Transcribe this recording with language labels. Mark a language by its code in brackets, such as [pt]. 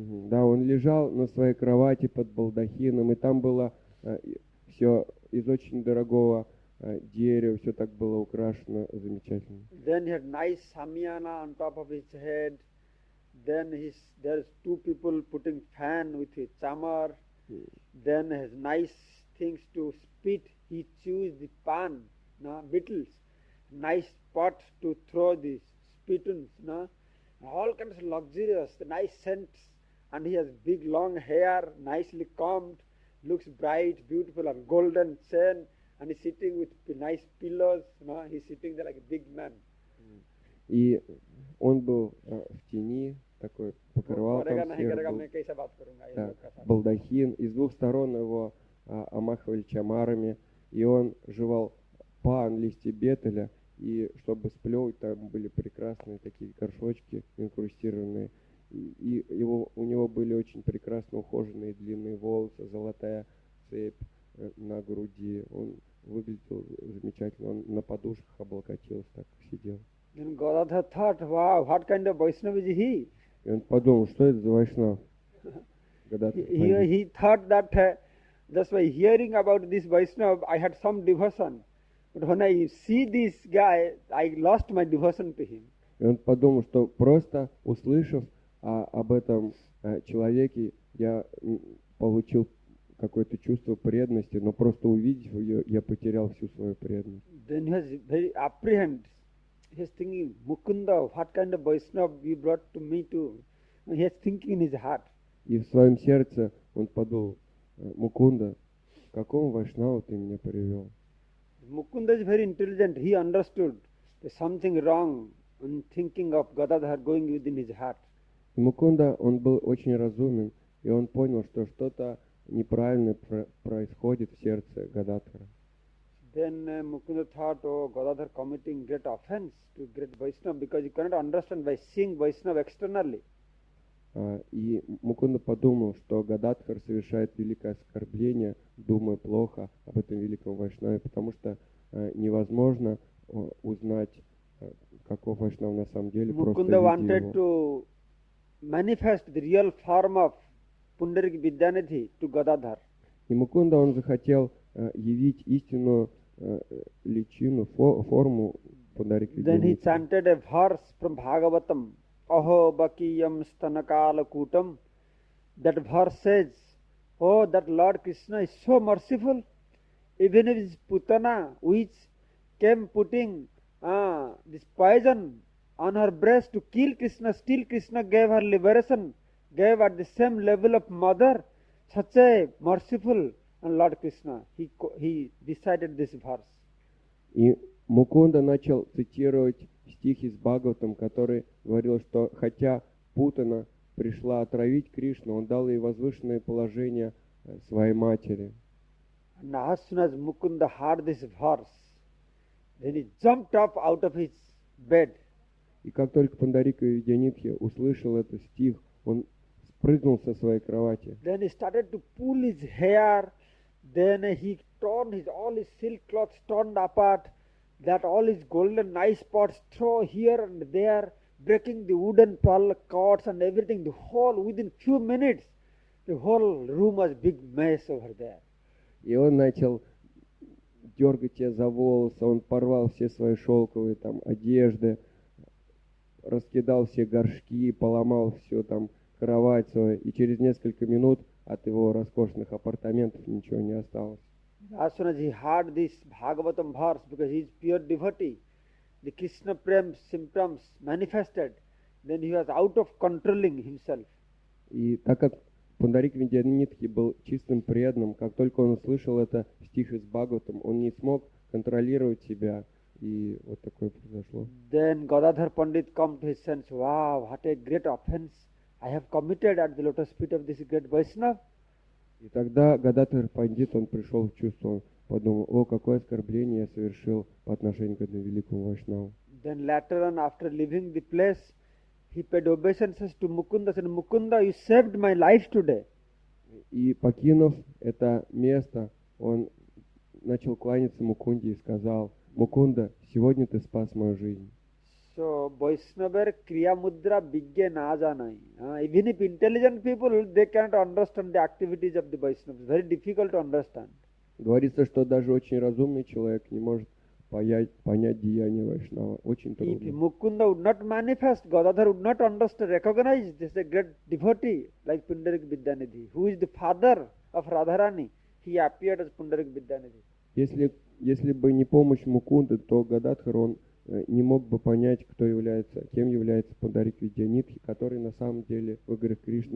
[ru] Да, он лежал на своей кровати под балдахином, и там было все из очень дорогого дерева, все так было украшено замечательно. [en] Then he had nice samiana on top of his head. Then there's two people putting fan with his chamar. Then has nice things to spit. He chews the pan, beetles. Nice pot to throw the spittoons, all kinds of luxurious, nice scents. And he has big long hair, nicely combed, looks bright, beautiful, and golden chain. And he's sitting with nice pillows. He's sitting there like a big man. [ru] И он был в тени, такой покрывал там сверху, балдахин, и с двух сторон его омахивали чамарами, и он жевал пан, листья бетеля, и чтобы сплевывать, там были прекрасные такие горшочки инкрустированные, и у него были очень прекрасно ухоженные длинные волосы, золотая цепь на груди, он выглядел замечательно, он на подушках облокотился, так сидел. [en] Then Gadadhar thought, wow, what kind of Vaishnava is he? [ru] И он подумал, что это за Вайшнав? [en] He thought that just by hearing about this Vaishnava, I had some devotion. But when I see this guy, I lost my devotion to him. [ru] И он подумал, что просто услышав об этом человеке, я получил какое-то чувство преданности, но просто увидев ее, я потерял всю свою преданность. [en] Then he was very apprehensive. He was thinking, Mukunda, what kind of Vaishnava you brought to me too? He was thinking in his heart. [ru] И в своем сердце он подумал, Мукунда, к какому Вайшнаву ты меня привел? [en] Mukunda is very intelligent. He understood there's something wrong in thinking of Gadadhar going within his heart. [ru] И Мукунда, он был очень разумен, и он понял, что что-то неправильное происходит в сердце Гададхара. [en] Then Mukunda thought, oh, Gadadhar committing great offense to great Vaishnava because you cannot understand by seeing Vaishnava externally. [ru] И Мукунда подумал, что Гададхар совершает великое оскорбление, думая плохо об этом великом Вайшнаве, потому что невозможно узнать, каков Вайшнав на самом деле, просто [en] Mukunda [ru] видя [en] wanted [ru] его. [en] to manifest the real form of Pundarik Vidyanidhi to Gadadhar. [ru] И Мукунда, он захотел явить истинную личину, форму Пундарик [en] Then he [ru] Видянити. [en] chanted a verse from Bhagavatam, [sa] Aho Bakiyam Stanakala Kutam. [en] That verse says, oh, that Lord Krishna is so merciful. Even if his Putana, which came putting this poison on her breast to kill Krishna, still Krishna gave her liberation, gave at the same level of mother, such a merciful Lord Krishna. He recited this verse. [ru] И Мукунда начал цитировать стих из Бхагаватам, который говорил, что хотя Путана пришла отравить Кришну, он дал ей возвышенное положение своей матери. [en] And as soon as Mukunda heard this verse, then he jumped up out of his bed. [ru] И как только Пундарика Видянитхи услышал этот стих, он спрыгнул со своей кровати. [en] Then he started to pull his hair. Then he torn all his silk cloths torn apart. That all his golden nice spots throw here and there, breaking the wooden pearl cords and everything. The whole, within few minutes, the whole room was big mess over there. [ru] И он начал дергать тебя за волосы, он порвал все свои шелковые там одежды, раскидал все горшки, поломал все там кровать свою, и через несколько минут от его роскошных апартаментов ничего не осталось. [en] As soon as he heard this Bhagavatam verse, because he is pure devotee, the Krishna Prem symptoms manifested, then he was out of controlling himself. [ru] И так как Пундарик Видянитхи был чистым преданным, как только он услышал это стих из Бхагаватам, он не смог контролировать себя, и вот такое произошло. [en] Then Gadadhar Pandit come to his sense, wow, what a great offense I have committed at the lotus feet of this great Vaishnava. [ru] И тогда Гададхар Пандит, он пришел в чувство, он подумал, о, какое оскорбление я совершил по отношению к этому великому Вайшнаву. [en] Then later on, after leaving the place, he paid obeisances to Mukunda, said, Mukunda, you saved my life today. [ru] И покинув это место, он начал кланяться Мукунде и сказал, Мукунда, сегодня ты спас мою жизнь. [en] So, [bn] Vaishnavar Kriya Mudra Bigge na janai. [en] Even if intelligent people, they cannot understand the activities of the Vaishnavas. Very difficult to understand. [ru] Говорится, что даже очень разумный человек не может понять деяния Вайшнава. Очень [en] If [ru] трудно. [en] Mukunda would not manifest, Gadadhar would not understand, recognize this is a great devotee like Pundarik Vidyanidhi, who is the father of Radharani. He appeared as Pundarik Vidyanidhi. [ru] Если бы не помощь Мукунды, то Гададхар, он не мог бы понять, кем является Пундарик Видянитхи, который на самом деле в играх Кришны